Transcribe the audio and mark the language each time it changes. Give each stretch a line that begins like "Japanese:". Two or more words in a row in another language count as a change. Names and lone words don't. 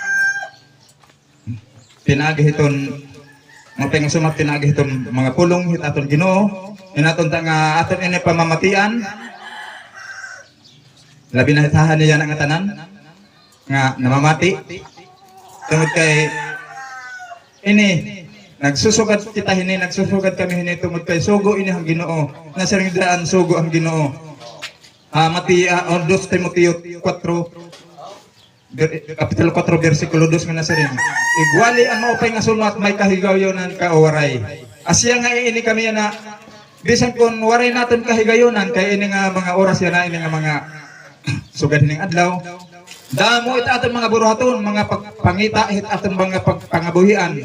Waray: pinagihiton mapay nga sumat pinagihiton mga pulong hit aton Ginoo inaton ta nga aton ini pamamatian labi na hitahan niya nga tanan nga namamati tungod kay ini nagsusugat kita hini, nagsusugat kami hini tungod kay sugo ini ang Ginoo. Nasa ring daan sugo ang Ginoo. Mati 2 Timoteo 4 kapitulo 4 bersikulo 2 nga nasa ring. Igwali ang maupay nga sumat may kahigayonan ka waray. Asya nga ini kami na bisan kun waray naton kahigayonan kay ini nga mga oras yan ini nga mga sugad hining adlaw. Damo it aton mga buruhaton, mga pangita it aton mga pangabuhian.